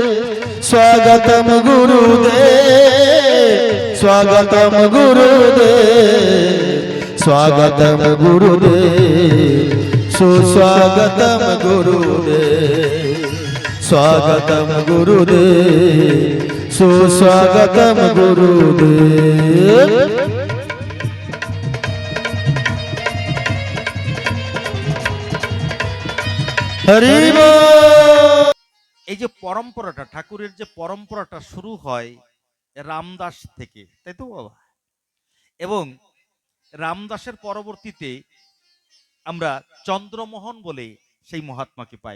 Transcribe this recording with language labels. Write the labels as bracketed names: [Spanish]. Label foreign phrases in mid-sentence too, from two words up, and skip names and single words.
[Hindi] स्वागतम गुरुदेव, स्वागतम गुरुदेव, स्वागतम गुरुदेव, सुस्वागतम गुरुदेव, स्वागतम गुरुदेव, सुस्वागतम गुरुदेव। हरि बोल। [Bangla] এই যে পরম্পরাটা, ঠাকুরের যে পরম্পরাটা শুরু হয় রামদাস থেকে, তাই তো বাবা? এবং রামদাসের পরবর্তীতে আমরা চন্দ্রমোহন বলে সেই মহাত্মাকে পাই।